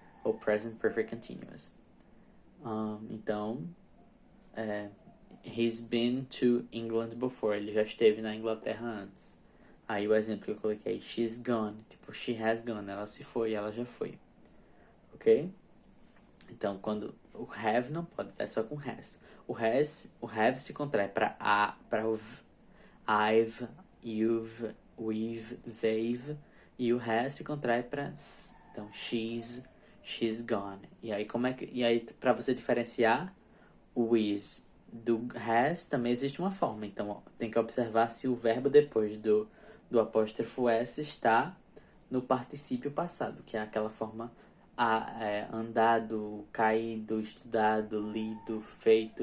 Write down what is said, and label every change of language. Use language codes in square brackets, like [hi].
[pt] Ou present perfect continuous. Então, [en] he's been to England before. [pt] Ele já esteve na Inglaterra antes. Aí o exemplo que eu coloquei, [en] she's gone. [pt] Tipo, [en] she has gone. [pt] Ela se foi, ela já foi. Ok? Então, quando o have não pode, é só com has. O have se contrai para o I've, you've, we've, they've. E o has se contrai para s. Então, [en] she's gone. [pt] E aí, para você diferenciar o is do has, também existe uma forma. Então, tem que observar se o verbo depois do apóstrofo S está no particípio passado, que é aquela forma andado, caído, estudado, lido, feito.